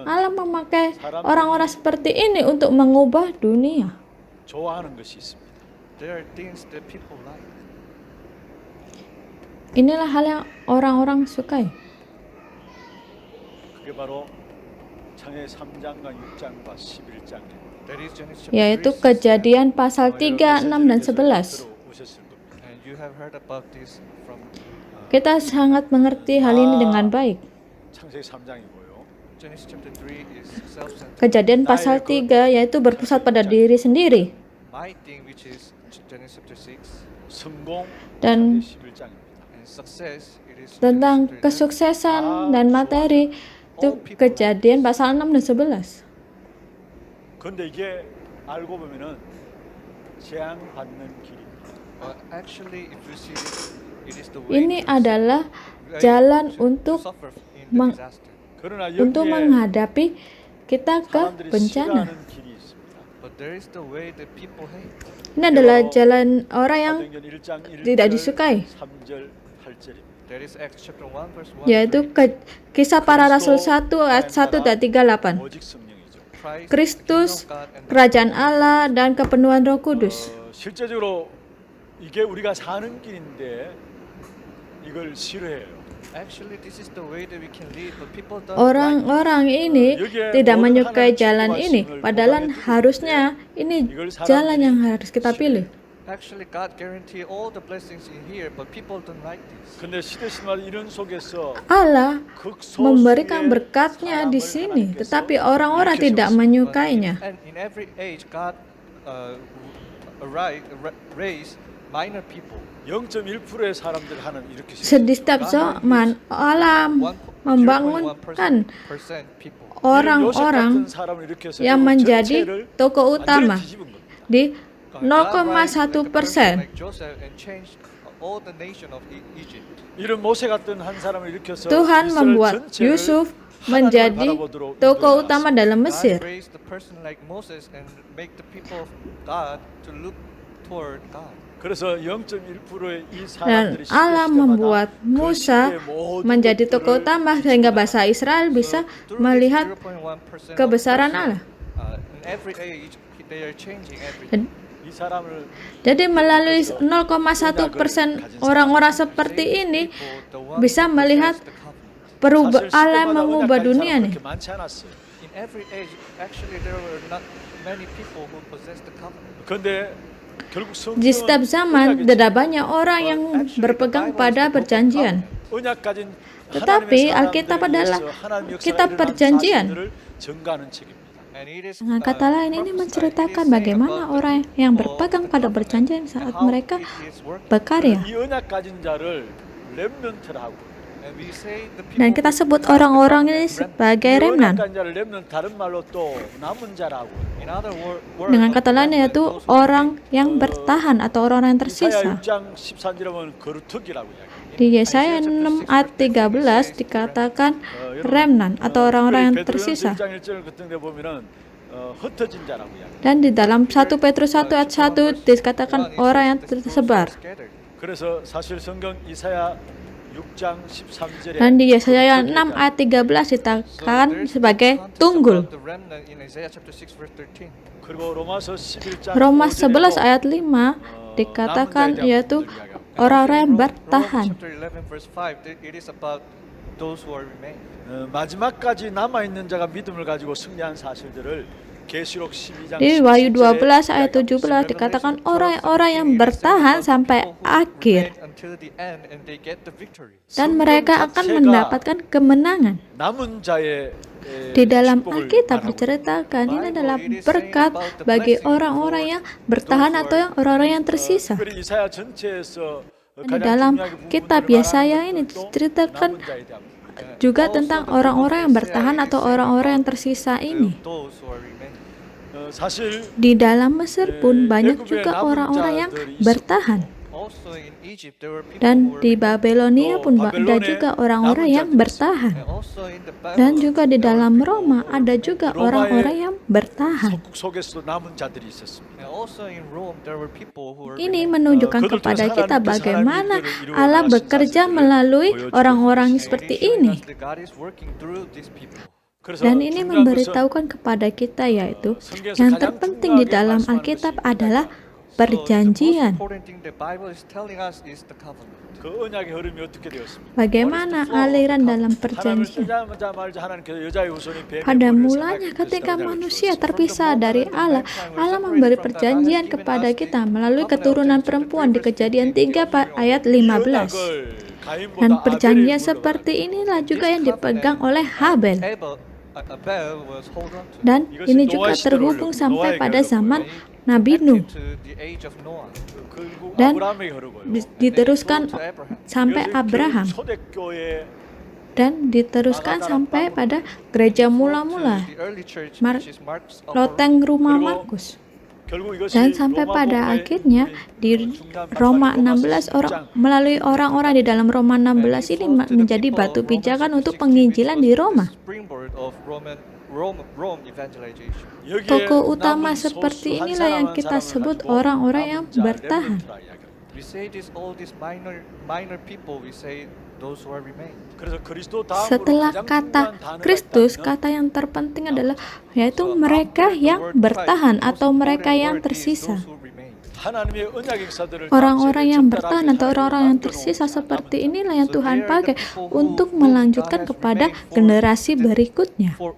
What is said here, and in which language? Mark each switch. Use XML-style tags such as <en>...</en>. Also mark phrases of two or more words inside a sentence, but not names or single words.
<id>Allah memakai orang-orang seperti ini untuk mengubah dunia.</id> <ko>좋아하는 것이 있습니다.</ko> <en>There are things that people like.</en> <id>Inilah hal yang orang-orang sukai.</id> <ko>그게 바로 창의 3장과 6장과 11장.</ko> <en>That is Genesis chapter</en> <id>Yaitu 3. Kejadian pasal 3, 6, dan 11.</id> <ko>오셨을 겁니다.</ko> <en>And you have heard about this from</en> <id>Kita sangat mengerti hal ini dengan baik.</id> <ko>창세기 3장이고요.</ko> <en>Genesis chapter 3 is self-centered.</en> <id>Kejadian pasal 3 yaitu berpusat pada diri sendiri.</id> <en>My thing, which is Genesis chapter 6,</en> <ko>성공</ko> <id>Dan</id> <ko>11장입니다.</ko> <en>and success, it is</en> <id>tentang</id> <en>Genesis chapter 11.</en> <id>kesuksesan dan materi itu Kejadian pasal 6 dan 11.</id> <ko>그런데 이게 알고 보면은 재앙 받는 길입니다.</ko> <en>Actually, if you see it is the way</en> <id>Ini adalah jalan untuk</id> <en>suffer in the</en> <id>meng-</id> <en>disaster.</en> <ko>그러나</ko> <id>untuk</id> <ko>여기에</ko> <id>menghadapi kita ke</id> <ko>사람들이</ko> <id>bencana.</id> <ko>싫어하는 길이 있습니다.</ko> <en>But there is the way that people hate.</en> <id>Ini adalah jalan orang yang</id> <ko>사도행전 1장 1절,</ko> <id>tidak disukai.</id> <ko>3절, 8절입니다.</ko> <en>That is Acts chapter 1 verse 1.</en> <id>yaitu Kisah Para Rasul 1 ayat 1 dan 38.</id> <ko>오직 성령이죠.</ko> <en>Christ,</en> <id>Kristus,</id> <en>the kingdom of God, and the</en> <id>kerajaan Allah dan kepenuhan Roh Kudus.</id> <ko>실제적으로 이게 우리가 사는 길인데 이걸 싫어해요.</ko> <en>Actually, this is the way that we can lead, but people don't</en> <id>Orang-orang ini tidak menyukai jalan ini, padahal harusnya ini jalan yang harus kita pilih.</id> <en>Actually, God guarantee all the blessings in here, but people don't like this.</en> <ko>근데 시대신화는 이런 속에서</ko> <id>Allah</id> <ko>극소수의</ko> <id>memberikan berkatnya di</id> <ko>사람을</ko> <id>sini,</id> <ko>하나님께서</ko> <id>tetapi orang-orang</id> <ko>이렇게</ko> <id>tidak</id> <ko>세웠습니다.</ko> <id>menyukainya.</id> <en>And in every age, God raised minor people.</en> <ko>0.1%의 사람들 하는 이렇게</ko> <id>Di setiap zaman, Allah membangunkan</id> <en>0.1% people.</en> <id>orang-orang yang menjadi tokoh utama di</id> <en>God raised like a person 0,1%. like Joseph and changed all the nation of Egypt.</en> <ko>이런 모세 같은 한 사람을 일으켜서</ko> <id>Tuhan</id> <ko>이스라엘</ko> <id>membuat</id> <ko>전체를</ko> <id>Yusuf</id> <ko>하나님을</ko> <id>menjadi</id> <ko>바라보도록</ko> <id>tokoh</id> <ko>인도해</ko> <id>utama</id> <ko>놨습니다.</ko> <id>dalam</id> <en>God</en> <id>Mesir.</id> <en>raised the person like Moses and make the people of God to look toward God.</en> <ko>그래서 0.1%의 이</ko> <id>Dan</id> <ko>사람들이</ko> <id>Allah membuat Musa menjadi tokoh utama sehingga bangsa Israel bisa melihat kebesaran Allah.</id> <en>In every age, they are changing everything.</en> <ko>이 사람을</ko> <id>Jadi melalui 0,1% orang-orang seperti ini bisa melihat Allah mengubah dunia nih.</id> <ko>그렇게 많지 않았어요.</ko> <en>In every age, actually, there were not many people who possessed the covenant.</en> <ko>그런데 결국</ko> <id>Di setiap zaman tidak banyak orang yang berpegang pada perjanjian.</id> <ko>언약 가진</ko> <id>Tetapi Alkitab adalah kitab perjanjian.</id> <ko>증가하는 책입니다.</ko> <en>And it is,</en> <id>Dengan kata lain, ini menceritakan bagaimana orang yang berpegang pada perjanjian saat mereka berkarya.</id> <ko>이 언약 가진 자를 렘넌트라고.</ko> <en>and we say the people</en> <id>Dan kita sebut orang-orang ini sebagai</id> <ko>이 언약</ko> <id>remnant.</id> <ko>가진 자를 렘넌트 다른 말로 또 남은 자라고.</ko> <en>in other words,</en> <id>Dengan kata lain yaitu orang yang bertahan atau orang yang</id> <ko>이사야</ko> <id>tersisa.</id> <ko>6장 13절에 보면 거루터기라고 이야기해요.</ko> <id>Di Yesaya 6 ayat 13 dikatakan remnant atau orang-orang yang tersisa.</id> <ko>1장 1절 같은 데 보면은 흩어진 자라고 이야기해요.</ko> <id>Dan di dalam 1 Petrus 1 ayat 1 dikatakan orang yang tersebar.</id> <ko>그래서 사실 성경 이사야 6장 13절에</ko> <id>Dan di Yesaya 6 ayat 13 dikatakan sebagai tunggul.</id> <ko>그리고 로마서 11장</ko> <id>Roma 11 ayat 5 dikatakan yaitu orang-orang yang bertahan.</id> <ko>마지막까지 남아 있는 자가 믿음을 가지고 승리한 사실들을 계시록 12장</ko> <id>Di Wahyu 12 ayat 17 dikatakan orang-orang yang bertahan sampai akhir dan mereka akan mendapatkan kemenangan.</id> <ko>남은 자의</ko> <id>Di dalam</id> <ko>축복을</ko> <id>Alkitab</id> <ko>말하고</ko> <id>diceritakan ini adalah berkat bagi orang-orang yang bertahan atau yang orang-orang yang tersisa.</id> <ko>특별히 이사야 전체에서</ko> <id>Di dalam kitab Yesaya ini diceritakan juga tentang orang-orang yang bertahan atau orang-orang yang tersisa ini.</id> <ko>사실</ko> <id>Di dalam Mesir pun banyak juga orang-orang yang bertahan. Dan di Babelonia pun ada juga orang-orang yang bertahan. Dan juga di dalam Roma ada juga orang-orang yang bertahan.</id> <ko>석국 속에서도 남은 자들이 있었습니다.</ko> <id>Ini menunjukkan kepada kita bagaimana Allah bekerja melalui orang-orang seperti ini. Dan ini memberitahukan kepada kita yaitu yang terpenting di dalam Alkitab adalah perjanjian.</id> <ko>그 언약의 흐름이 어떻게 되었습니까?</ko> <id>Bagaimana aliran dalam</id> <ko>하나님을</ko> <id>perjanjian?</id> <ko>쓰자마자 하나님께서 여자의 후손이 뱀의</ko> <id>Pada</id> <ko>뿔을</ko> <id>mulanya</id> <ko>상하게</ko> <id>ketika</id> <ko>해서</ko> <id>manusia terpisah dari Allah, Allah memberi perjanjian kepada kita melalui keturunan perempuan di Kejadian 3 ayat 15. Dan perjanjian seperti inilah juga yang dipegang oleh Habel. Dan ini juga terhubung sampai pada zaman Nabi Nuh dan diteruskan sampai Abraham. dan diteruskan sampai pada gereja mula-mula,</id> <en>The early church, Mar- which is Mark's</en> <id>loteng rumah Markus.</id> <ko>결국 이것이</ko> <id>Dan sampai pada akhirnya di Roma 16 melalui orang-orang di dalam Roma 16 ini menjadi batu pijakan untuk penginjilan di Roma.</id> <en>springboard of Rome evangelization.</en> <id>Tokoh utama seperti inilah yang kita sebut orang-orang yang bertahan.</id> <en>We say this all these minor people, we say those who are remained.</en> <id>Setelah kata Kristus, kata yang terpenting adalah yaitu mereka yang bertahan atau mereka yang tersisa. Orang-orang yang bertahan atau orang-orang yang tersisa seperti inilah yang Tuhan pakai untuk melanjutkan kepada generasi berikutnya.</id>